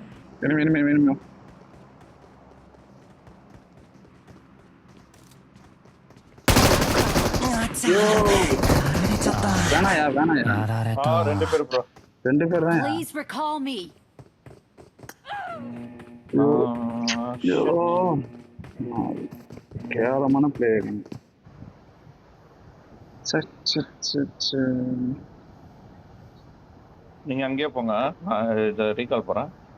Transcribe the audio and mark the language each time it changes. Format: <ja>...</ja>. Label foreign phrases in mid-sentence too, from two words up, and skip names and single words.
<ta>மினிமம் வேணாயா</ta> <ja>やられた</ja> <ta>ரெண்டு பேர் ப்ரோ. 2 பேர் தான்.</ta> <en>Please recall me.</en> <ta>கேவலமான பிளேயர். நீங்க அங்கேயே போங்க. நான் இதை ரீகால் போறேன்.</ta>